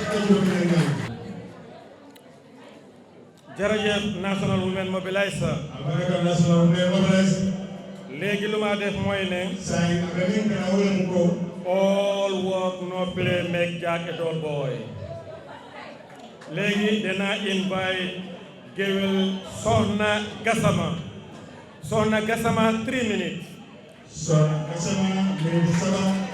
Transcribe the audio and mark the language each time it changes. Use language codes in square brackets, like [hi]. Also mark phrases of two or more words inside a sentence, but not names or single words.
[wo] jërëjëf [en] National Women Mobiliser [wo] léegi lu ma def mooy ne [en] all work no play make Jack a dull boy [wo] léegi dina invite géwél Soxna Gassama 3 minutes Soxna Gassama minute sama